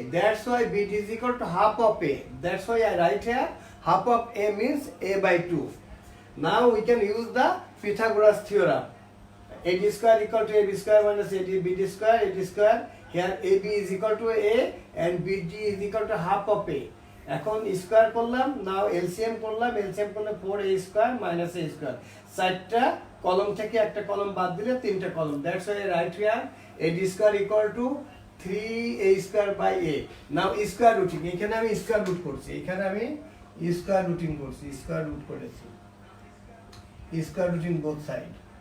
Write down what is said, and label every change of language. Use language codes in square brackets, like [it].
[en] That's why BD is equal to half of A. That's why I write here half of a means a by 2. Now we can use the Pythagoras theorem. AD square equal to AB square minus BD square, AD square. Here AB is equal to A and BD is equal to half of A. [bn] এখন square করলাম, নাও LCM করলাম, LCM করলে 4a square minus a square, 4টা কলম থেকে একটা কলম বাদ দিলে 3টা কলম, [en] That's why write here ad square equal to 3a square by a। [bn] Now square রুটিং, এখানে আমি স্কোয়ার রুট করছি, এখানে আমি স্কোয়ার রুটিং করছি, স্কোয়ার রুট করেছি, [en] Square rooting both side.